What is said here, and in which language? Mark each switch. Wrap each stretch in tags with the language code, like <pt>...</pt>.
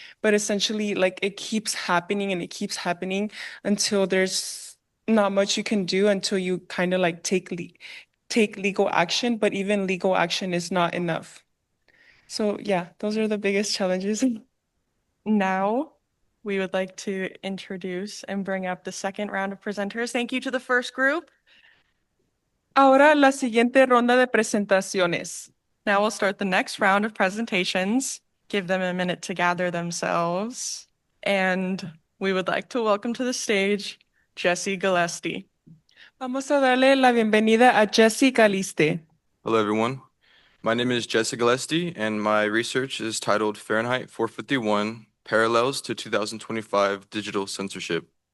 <en>But essentially, like it keeps happening and it keeps happening until there's not much you can do until you kind of like take legal action. But even legal action is not enough. So yeah, those are the biggest challenges. Now, we would like to introduce and bring up the second round of presenters. Thank you to the first group.</en> <es>Ahora la siguiente ronda de presentaciones.</es> <en>Now we'll start the next round of presentations. Give them a minute to gather themselves. And we would like to welcome to the stage Jesse Gillespie.</en> <es>Vamos a darle la bienvenida a Jessie Caliste.</es> <en>Hello, everyone. My name is Jesse Gillespie, and my research is titled Fahrenheit 451 Parallels to 2025 Digital Censorship.</en>